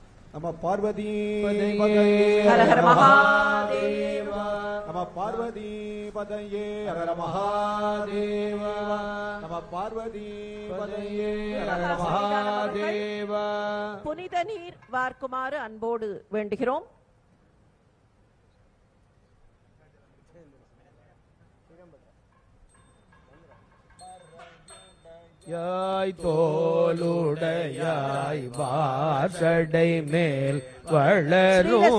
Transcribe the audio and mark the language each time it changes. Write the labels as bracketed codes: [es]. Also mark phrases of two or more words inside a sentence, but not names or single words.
[sa] नमः पार्वती हर हर महादेव। नमः पार्वती पतये हर हर महादेव। नमः पार्वती पतये हर हर महादेव। [ta] புனித நீர் வார்க்குமாறு அன்போடு வேண்டுகிறோம். யாய் தோளுடையாய் வாசடை மேல் வளரும்